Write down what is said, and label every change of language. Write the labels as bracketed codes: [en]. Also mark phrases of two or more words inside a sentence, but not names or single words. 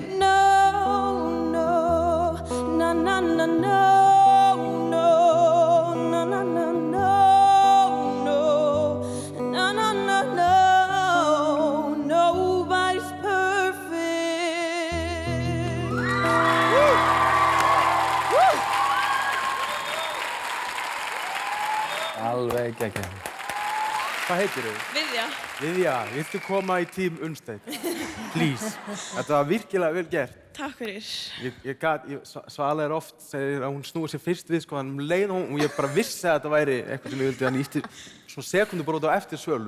[en] No, no, no, no, no, no, no, no, no, no, no, no, no, no, no, no. Nobody's perfect. Woo! Woo! [is] Alveg geggjað. Hvað heitirðu? Viðja. Viðja, viltu koma í Team Unnsteinn? Please. Þetta var virkilega vel gert. Takk fyrir. Svala oft segir að hún snúi sér fyrst við, sko, hann leið hún og ég bara vissi að þetta væri eitthvað sem ég vildi, hann ítti svona sekundu bara út á eftir Svölu.